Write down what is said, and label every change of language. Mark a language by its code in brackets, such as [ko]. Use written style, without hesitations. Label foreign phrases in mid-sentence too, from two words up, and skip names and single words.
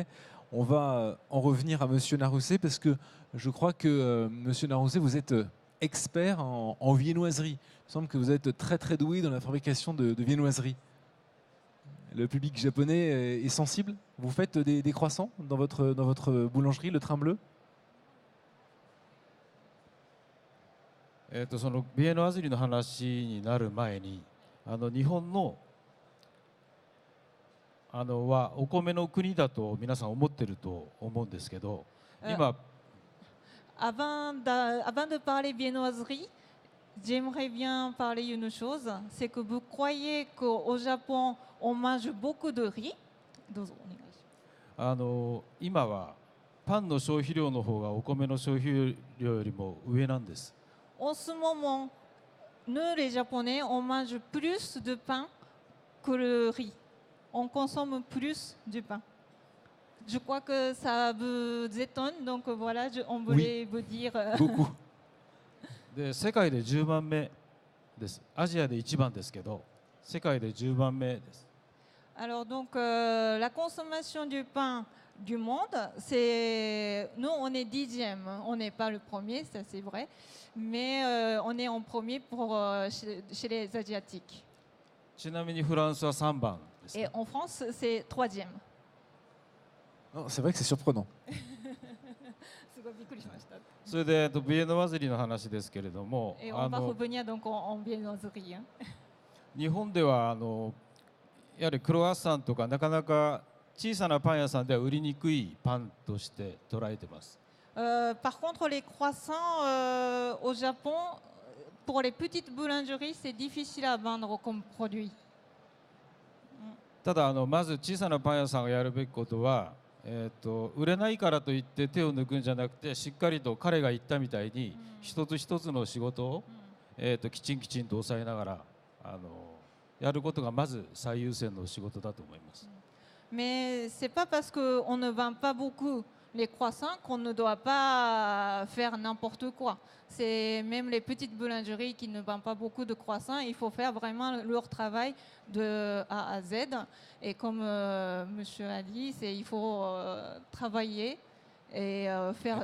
[fr] On va en revenir à Monsieur Narusé parce que je crois que Monsieur Narusé, vous êtes expert en viennoiserie. Il me semble que vous êtes très très doué dans la fabrication de viennoiserie. Le public japonais est sensible. Vous faites des croissants dans votre boulangerie, le Train Bleu? [ja] そのビエノワズリの話になる前に日本のはお米の国だと皆さん思ってると思うんですけど、今 [fr] Avant de parler viennoiserie, j'aimerais bien parler une chose, c'est que vous croyez qu'au Japon, on mange beaucoup de riz. [ja] どうぞお願いします。今はパンの消費量の方がお米の消費量よりも上なんです。 [fr] En ce moment, nous les Japonais, on mange plus de pain que le riz. On consomme plus du pain. Je crois que ça vous étonne, donc voilà, on voulait vous dire. Beaucoup. [ja] で世界で10番目です。アジアで1番ですけど、世界で10番目です。 [fr] Alors donc la consommation du pain du monde, c'est nous on est 10e, on n'est pas le premier, ça c'est vrai, mais on est en premier pour chez les asiatiques. [ja] ちなみにフランスは3番です、ね。 [fr] Et en France, c'est 3e. C'est vrai que c'est surprenant. [ja] すごいびっくりしました。それでビエノワズリの話ですけれども、 [fr] Et on va revenir donc en viennoiserie. [ja] 日本ではやはりクロワッサンとかなかなか小さなパン屋さんでは売りにくいパンとして捉えています。 [fr] Par contre, les croissants au Japon, pour les petites boulangeries, c'est difficile à vendre comme produit. [ja] ただまず小さなパン屋さんがやるべきことは、売れないからといって手を抜くんじゃなくて、しっかりと彼が言ったみたいに一つ一つの仕事を、きちんと抑えながらやることがまず最優先の仕事だと思います。 [fr] Mais c'est pas parce qu'on ne vend pas beaucoup les croissants qu'on ne doit pas faire n'importe quoi. C'est même les petites boulangeries qui ne vendent pas beaucoup de croissants, il faut faire vraiment leur travail de A à Z. Et comme Monsieur a dit, il faut travailler et faire